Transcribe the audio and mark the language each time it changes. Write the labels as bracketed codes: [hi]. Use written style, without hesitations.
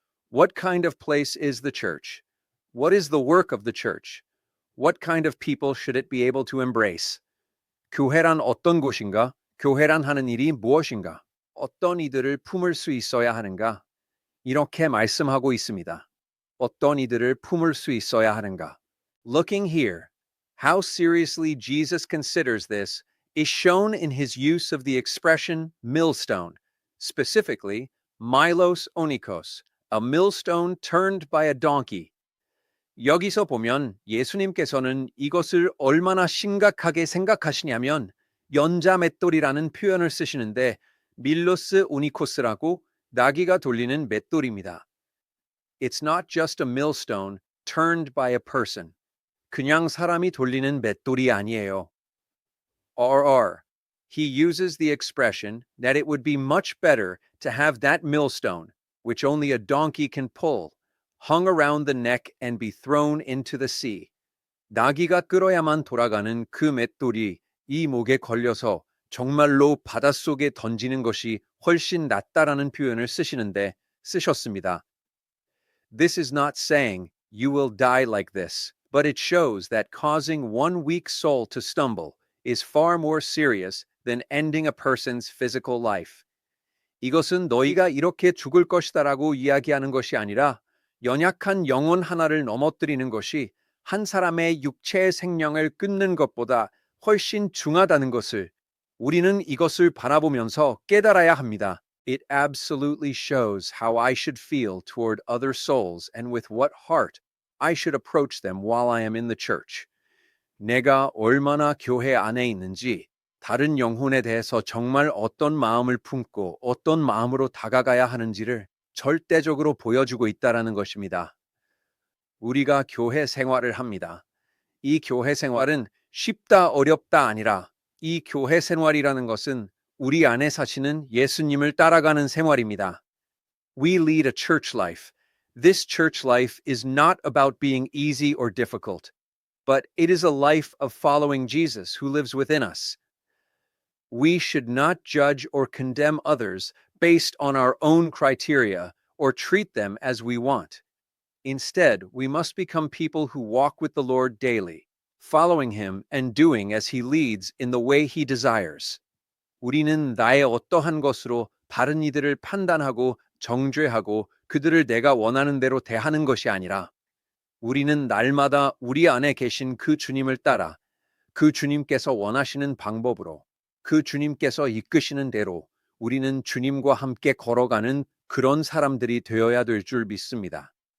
[en] What kind of place is the church? What is the work of the church? What kind of people should it be able to embrace? [ko] 교회란 어떤 곳인가? 교회란 하는 일이 무엇인가? 어떤 이들을 품을 수 있어야 하는가? 이렇게 말씀하고 있습니다. 어떤 이들을 품을 수 있어야 하는가? [en] Looking here, how seriously Jesus considers this is shown in his use of the expression millstone, specifically milos onikos, a millstone turned by a donkey. [ko] 여기서 보면 예수님께서는 이것을 얼마나 심각하게 생각하시냐면 연자 맷돌이라는 표현을 쓰시는데 밀로스 오니코스라고 나귀가 돌리는 맷돌입니다. [en] It's not just a millstone turned by a person. [ko] 그냥 사람이 돌리는 맷돌이 아니에요. RR. [en] He uses the expression that it would be much better to have that millstone, which only a donkey can pull, hung around the neck and be thrown into the sea. [ko] 나귀가 끌어야만 돌아가는 그 맷돌이 이 목에 걸려서 정말로 바닷속에 던지는 것이 훨씬 낫다라는 표현을 쓰셨습니다. [en] This is not saying you will die like this, but it shows that causing one weak soul to stumble is far more serious than ending a person's physical life. [ko] 이것은 너희가 이렇게 죽을 것이다라고 이야기하는 것이 아니라 연약한 영혼 하나를 넘어뜨리는 것이 한 사람의 육체의 생명을 끊는 것보다 훨씬 중하다는 것을 우리는 이것을 바라보면서 깨달아야 합니다. [en] It absolutely shows how I should feel toward other souls and with what heart I should approach them while I am in the church. [ko] 내가 얼마나 교회 안에 있는지, 다른 영혼에 대해서 정말 어떤 마음을 품고 어떤 마음으로 다가가야 하는지를 절대적으로 보여주고 있다라는 것입니다. 우리가 교회 생활을 합니다. 이 교회 생활은 쉽다 어렵다 아니라 이 교회 생활이라는 것은 우리 안에 사시는 예수님을 따라가는 생활입니다. [en] We lead a church life. This church life is not about being easy or difficult, but it is a life of following Jesus who lives within us. We should not judge or condemn others based on our own criteria or treat them as we want. Instead, we must become people who walk with the Lord daily, following Him and doing as He leads in the way He desires. [ko] 우리는 나의 어떠한 것으로 다른 이들을 판단하고 정죄하고 그들을 내가 원하는 대로 대하는 것이 아니라 우리는 날마다 우리 안에 계신 그 주님을 따라 그 주님께서 원하시는 방법으로 그 주님께서 이끄시는 대로 우리는 주님과 함께 걸어가는 그런 사람들이 되어야 될 줄 믿습니다.